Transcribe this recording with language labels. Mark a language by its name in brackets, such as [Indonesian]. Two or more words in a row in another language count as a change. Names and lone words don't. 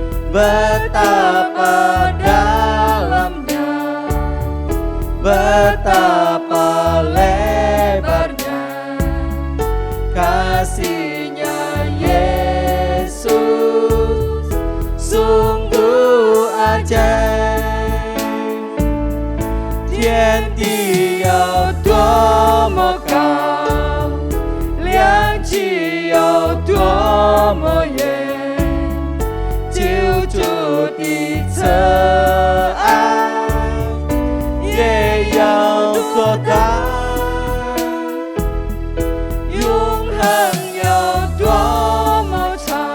[Indonesian] betapa dalamnya, betapa lebarnya kasihnya Yesus, sungguh ajaib. [Chinese] 天地有多么高，量体有多么远，救主的慈爱也有多大，永恒有多么长，